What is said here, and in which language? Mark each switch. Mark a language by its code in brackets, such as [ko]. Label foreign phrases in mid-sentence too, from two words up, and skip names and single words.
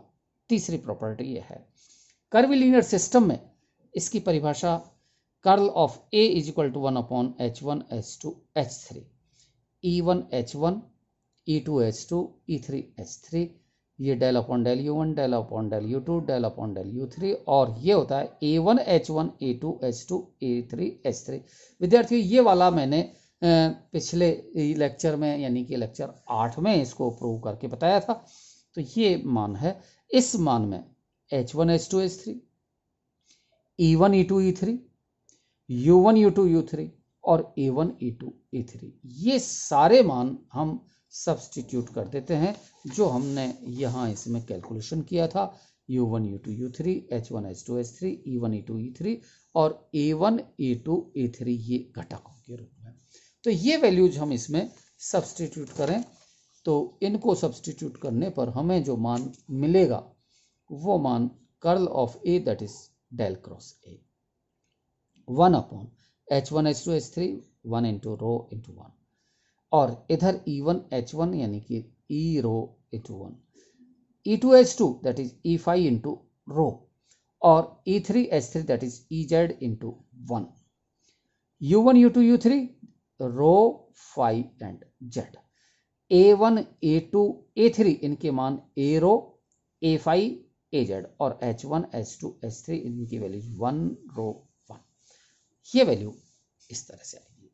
[hi] तीसरी प्रॉपर्टी ये है। [en] curvilinear system [hi] में इसकी परिभाषा [en] curl of A is equal to 1 upon H1 H2 H3 E1 H1 E2 H2 E3 H3 [hi] ये [en] del upon del U1, del upon del U2, del upon del U3, [hi] और ये होता है A1 H1 A2 H2 A3 H3। विद्यार्थियों ये वाला मैंने पिछले लेक्चर में यानी कि लेक्चर 8 में इसको प्रूव करके बताया था। तो ये मान है, इस मान में H1 H2 H3, E1 E2 E3, U1 U2 U3 और A1 E2 E3, ये सारे मान हम सब्सटीट्यूट कर देते हैं जो हमने यहाँ इसमें कैलकुलेशन किया था। U1 U2 U3, H1 H2 H3, E1 E2 E3 और A1 E2 E3 ये घटकों के रूप में। तो ये वैल्यूज हम इसमें सब्सटीट्यूट करें तो इनको सब्सटीट्यूट करने पर हमें जो मान मिलेगा वो मान [en] curl of A that is del cross A 1 upon H1 H2 H3 1 into rho into 1, [hi] और इधर E1 H1 यानी कि [en] E rho into 1, [hi] E2 H2 [en] that is E5 into rho, [hi] और E3 H3 [en] that is EZ into 1, [hi] U1 U2 U3 रो 5 एंड Z, A1 A2 A3 इनके मान A रो A5 AZ और H1 H2 H3 इनकी वैल्यू 1 रो 1, ये वैल्यू इस तरह से आएगी।